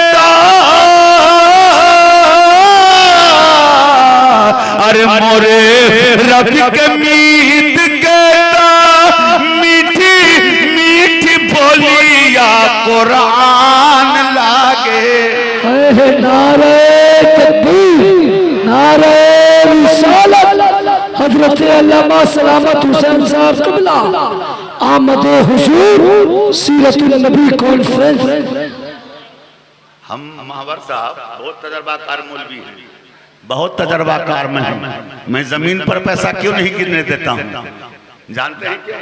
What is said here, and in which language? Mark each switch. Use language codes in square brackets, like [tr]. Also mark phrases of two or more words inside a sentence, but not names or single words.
[ur] ارے مورے رب کے میت کے میٹھی میٹھی بولیا قرآن لاگے. نعرۂ تکبیر، نعرۂ رسالت، حضرت علامہ سلامت حسین صاحب قبلہ آمد حضور سیرت النبی کانفرنس. ہم مہاور صاحب بہت تجربہ کار مولوی ہیں، بہت تجربہ کار میں ہیں. میں زمین پر پیسہ کیوں نہیں گرنے دیتا ہوں، جانتے ہیں کیا?